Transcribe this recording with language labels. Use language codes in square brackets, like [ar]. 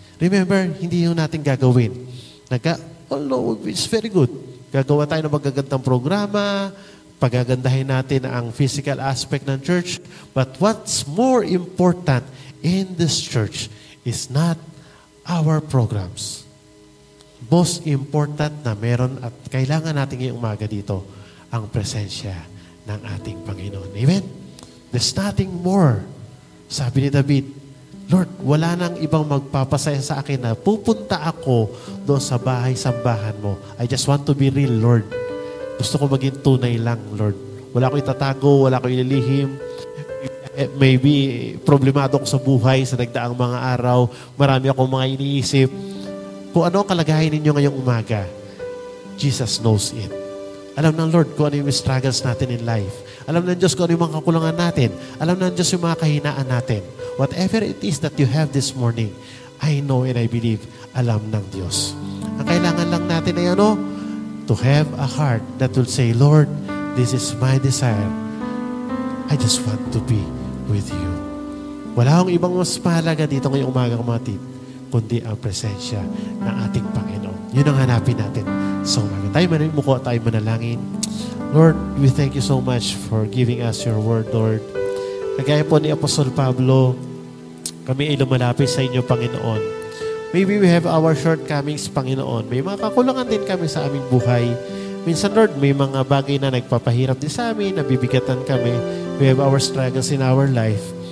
[en] Remember, [tl] hindi yung natin gagawin. [en] Although it's very good. [tl] Gagawa tayo ng magagandang programa, pagagandahin natin ang physical aspect ng church. [en] But what's more important in this church is not our programs. [tl] Most important na meron at kailangan natin ngayong umaga dito ang presensya ng ating Panginoon. Amen? [en] There's nothing more. [tl] Sabi ni David, Lord, wala nang ibang magpapasaya sa akin na pupunta ako doon sa bahay-sambahan mo. [en] I just want to be real, Lord. [tl] Gusto ko maging tunay lang, Lord. Wala ko itatago, wala ko ililihim. Maybe problemado ako sa buhay sa nagdaang mga araw. Marami akong mga iniisip. Kung ano ang kalagayan ninyo ngayong umaga, [en] Jesus knows it. [tl] Alam ng Lord kung ano yung struggles natin [en] in life. [tl] Alam ng Diyos kung ano yung mga kakulangan natin. Alam ng Diyos yung mga kahinaan natin. [en] Whatever it is that you have this morning, I know and I believe, [tl] alam ng Diyos. Ang kailangan lang natin ay [en] to have a heart that will say, Lord, this is my desire. I just want to be with you. [tl] Wala akong ibang mas mahalaga dito ngayong umaga, kapatid, kundi ang presensya ng ating Panginoon. Yun ang hanapin natin sa umaga. Tayo manimukha, tayo manalangin. [en] Lord, we thank you so much for giving us your word, Lord. [tl] Kagaya po ni Apostol Pablo, kami ay lumalapit sa inyo, Panginoon. [en] Maybe we have our shortcomings, Panginoon. [tl] May mga kakulangan din kami sa aming buhay. Minsan, Lord, may mga bagay na nagpapahirap din sa amin, nabibigatan kami. [en] We have our struggles in our life.